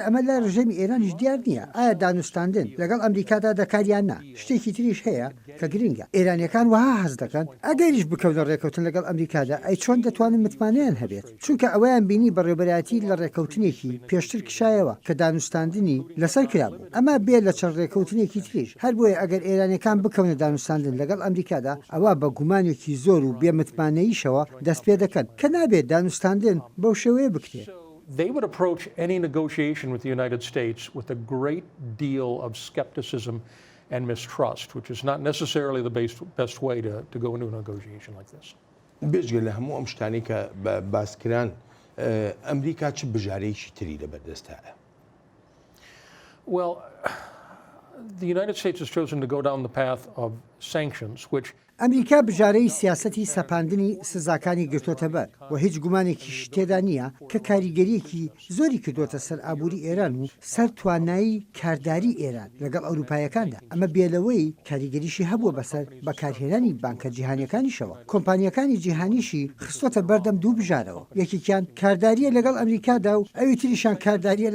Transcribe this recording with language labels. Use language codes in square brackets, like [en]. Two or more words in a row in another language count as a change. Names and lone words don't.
[ckb] ئەمە لە ڕژێمی ئێرانیش دیار نییە ئایا دانوستاندن لەگەڵ ئەمریکادا دەکاریان نا شتێکی تریش هەیە کە گرنگە ئێرانیەکان وها حەز دەکەن ئەگەریش بکەونە ڕێکەوتن لەگەڵ ئەمریکادا ئەی چۆن دەتوانن متمانەیان هەبێت چونکە ئەوەیان بینی بەڕێوەبەرایەتی لە ڕێکەوتنێکی پێشتر کشایەوە کە دانوستاندنی لەسەر کرابوو ئەمە بێت لە چەند ڕێکەوتنێکی تریش هەر بۆیە ئەگەر ئێرانیەکان بکەونە دانوستاندن لەگەڵ ئەمریکادا ئەوە بە گومانێکی زۆر و بێمتمانەییشەوە دەست پێ دەکەن کە نابێت دانوستاندن بەو شێوەیە بکرێت. [en] They would approach any negotiation with the United States with a great deal of skepticism and mistrust, which is not necessarily the best way to go into a negotiation like this. [ckb] بێژگە لە هەموو ئەم شتانی کە باسکران ئەمریکا چ بژارەیەکی تری لەبەردەستایە؟ [en] Well, the United States has chosen to go down the path of sanctions, which [ckb] ئەمریکا بژارەی سیاسەتی سەپاندنی سزاکانی گرتوۆتە بەر و هیچ گومانێکی تێدا نییە کە کاریگەریەکی زۆری کردوتە سەر ئابووری ئێران و سەر توانایی کارداری ئێران لەگەڵ ئەوروپایەکاندا ئەمە بێلەوەی کاریگەریشی هەبووە بەسەر بەکارهێنانی بانکە جیهانیەکانیشەوە کۆمپانیەکانی جیهانیشی خستۆتە بەردەم دوو بژارەوە یەکێکیان کارداریە لەگەڵ ئەمریکادا و ئەوی تریشان کارداریە